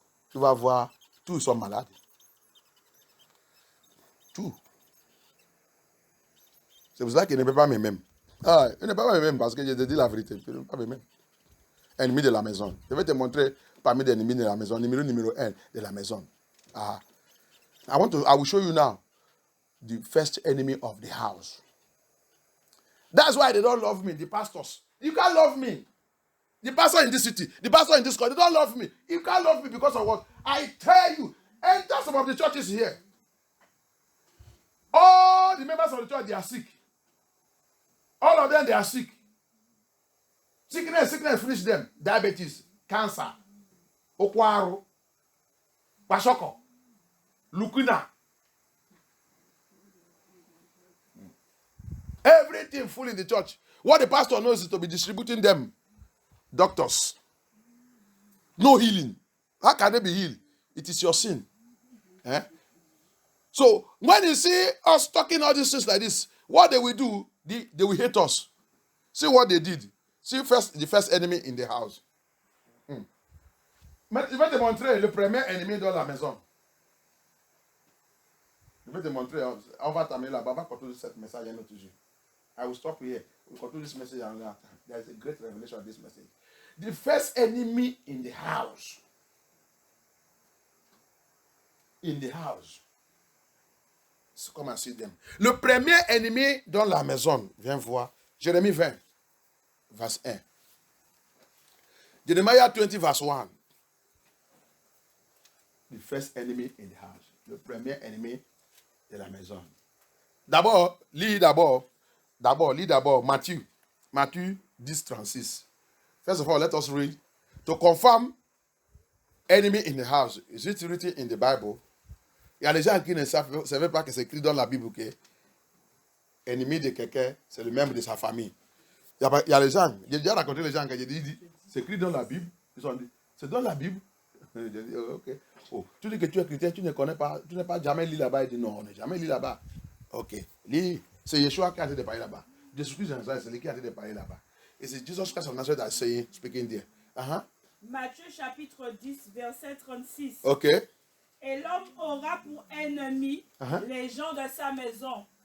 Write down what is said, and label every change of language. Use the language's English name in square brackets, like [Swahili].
[French] Tu vas voir, tous sont malades. Tout. C'est pour ça qu'il ne peut pas m'aimer. Ah, il ne peut pas m'aimer parce que je te dis la vérité. Il ne peut pas m'aimer. Ennemi de la maison. Je vais te montrer parmi les ennemis de la maison, numéro 1 de la maison. Ah. [English] I will show you now the first enemy of the house. That's why they don't love me, the pastors. You can't love me. The pastor in this city, the pastor in this country, they don't love me. You can't love me because of what? I tell you, enter some of the churches here. All the members of the church, they are sick. All of them, they are sick. Sickness finish them. Diabetes, cancer, okwaro, kwashoko, lukuna. Everything full in the church. What the pastor knows is to be distributing them doctors. No healing. How can they be healed? It is your sin. Eh? So when you see us talking all these things like this, what they will do, they will hate us. See what they did. See the first enemy in the house. [French] Je vais te montrer le premier ennemi dans la maison. Je vais te montrer. On va t'amener là-bas. On va continuer cette message un autre jour. [English] I will stop here. We'll continue this message another time. There is a great revelation of this message. The first enemy in the house. In the house. So come and see them. [French] Le premier ennemi dans la maison. Viens voir. Jérémie 20, verse 1. [English] Jeremiah 20, verse 1. The first enemy in the house. [French] Le premier ennemi de la maison. Lis d'abord Matthieu 10, 36. [English] First of all, let us read. To confirm enemy in the house. Is it written in the Bible? [French] Il y a des gens qui ne savaient pas que c'est écrit dans la Bible que ennemi de quelqu'un, c'est le membre de sa famille. Il y a des gens, j'ai déjà raconté les gens que j'ai dit, c'est écrit dans la Bible. Ils ont dit, c'est dans la Bible. J'ai dit, ok. Oh, tu dis que tu es chrétien, tu ne connais pas, tu n'as pas jamais lu là-bas. Il dit, non, on n'est jamais lu là-bas. Ok. Lis. C'est Yeshua qui a été de parler là-bas. Jésus-Christ, c'est lui qui a été de parler là-bas. [English] Et c'est Jesus Christ of Nazareth that is saying, speaking there. [French] Matthieu chapitre 10, verset 36. Ok. Et l'homme aura pour ennemi les gens de sa maison.